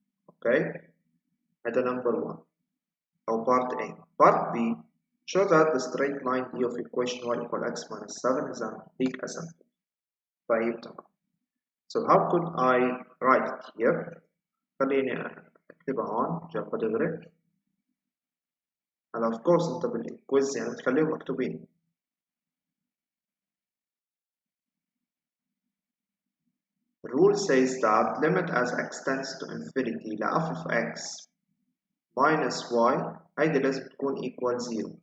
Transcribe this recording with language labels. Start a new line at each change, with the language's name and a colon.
English: Okay.
Arabic: هذا
English: number 1
Arabic: أو
English: part A. Part B. Show that the straight line D of equation y equal x minus 7 is an oblique asymptote.
Arabic: طيب تمام.
English: So how could I write it here?
Arabic: خليني اكتبها هون جنب دغري. هلا
English: of course
Arabic: انت بالكويز يعني تخليهم مكتوبين.
English: The rule says that limit as x tends to infinity
Arabic: ل
English: f of x minus y
Arabic: هيدي لازم تكون
English: equal 0.